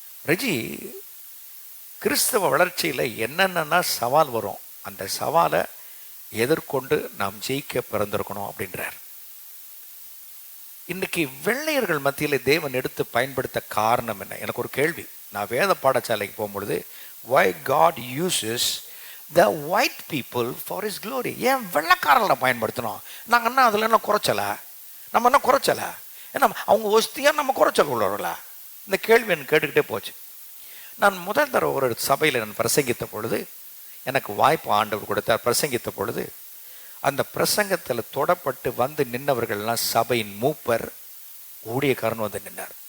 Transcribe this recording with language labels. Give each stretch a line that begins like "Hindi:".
Tamil: ரெஜி கிறிஸ்தவ வளர்ச்சியில் என்னென்னா சவால் வரும், அந்த சவாலை எதிர்கொண்டு நாம் ஜெயிக்க பிறந்திருக்கணும் அப்படின்றார். இன்னைக்கு வெள்ளையர்கள் மத்தியில் தேவன் எடுத்து பயன்படுத்த காரணம் என்ன? எனக்கு ஒரு கேள்வி. நான் வேத பாடசாலைக்கு போகும்பொழுது,
English: why God uses the white people for his glory?
Tamil: ஏன் வெள்ளைக்காரர்களை பயன்படுத்தணும்? நாங்கள் என்ன அதில் என்ன குறைச்சலை? நம்ம என்ன குறைச்சலை? ஏன்னா அவங்க ஒஸ்தியாக நம்ம குறைச்சல் உள்ளவர்களா? இந்த கேள்வி எனக்கு கேட்டுக்கிட்டே போச்சு. நான் முதல் தடவை ஒரு சபையில் நான் பிரசங்கித்த பொழுது, எனக்கு வாய்ப்பு ஆண்டவர் கொடுத்தார். பிரசங்கித்த பொழுது அந்த பிரசங்கத்தில் தொடப்பட்டு வந்து நின்றவர்கள்லாம் சபையின் மூப்பர், ஊழியக்காரன் வந்து நின்றார்.